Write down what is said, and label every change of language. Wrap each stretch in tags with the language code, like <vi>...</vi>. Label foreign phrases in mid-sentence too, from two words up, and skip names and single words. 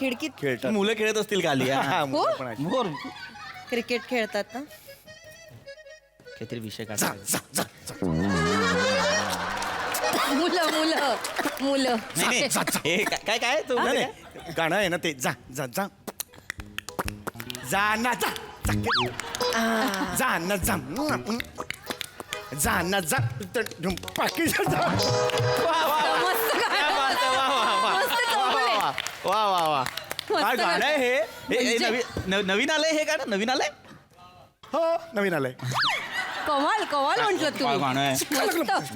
<mr>खिडकीत खेळतात. मुलं खेळत असतील खाली. हा. हा, मुलं पण आहेत. बोर. क्रिकेट खेळतात ना. काहीतरी विषय जा, काढा. जा, जा, जा. मुलं मुलं मुलं नाही नाही हे काय काय तू नाही, नाही. गाणं आहे ना ते जा जा जा जा ना जा जा ना जा जा ना जा पाकिट मस्त गाणं. मस्त चौगुले. वा वा वा काय मस्त गाणं आहे हे? हे म्हणजे- नवीन आलंय हे गाणं नवीन आलंय हो नवीन आलंय कमाल कमाल म्हटलं काय तुम्ही गाणं आहे मस्त.</mr>